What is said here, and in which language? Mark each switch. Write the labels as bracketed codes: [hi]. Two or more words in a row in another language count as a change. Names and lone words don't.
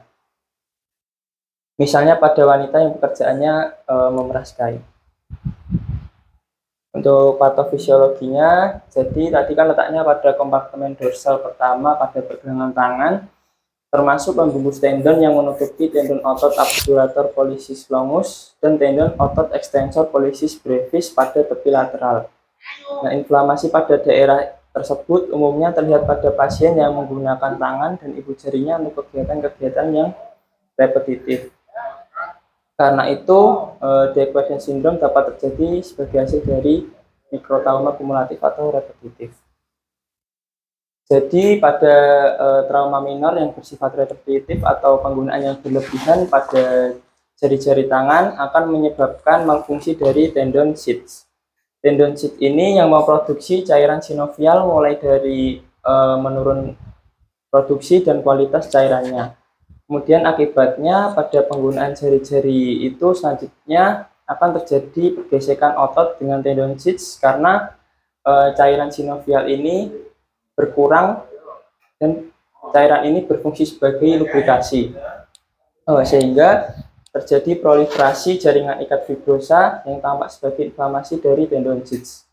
[id] Misalnya pada wanita yang pekerjaannya memeras kain. Untuk patofisiologinya, jadi tadi kan letaknya pada kompartemen dorsal pertama pada pergelangan tangan, termasuk pembungkus tendon yang menutupi tendon otot [la] abductor pollicis longus [id] dan tendon otot [la] extensor pollicis brevis [id] pada tepi lateral. Nah, inflamasi pada daerah tersebut umumnya terlihat pada pasien yang menggunakan tangan dan ibu jarinya untuk kegiatan-kegiatan yang repetitif. Karena itu, de Quervain syndrome dapat terjadi sebagai hasil dari mikrotrauma kumulatif atau repetitif. Jadi pada trauma minor yang bersifat repetitif atau penggunaan yang berlebihan pada jari-jari tangan akan menyebabkan malfungsi dari [en] tendon sits. Tendon sits [id] ini yang memproduksi cairan sinovial mulai dari menurun produksi dan kualitas cairannya. Kemudian akibatnya pada penggunaan jari-jari itu selanjutnya akan terjadi pergesekan otot dengan [en] tendon sits [id] karena cairan sinovial ini berkurang dan cairan ini berfungsi sebagai lubrikasi, sehingga terjadi proliferasi jaringan ikat fibrosa yang tampak sebagai inflamasi dari [en] tendon sits.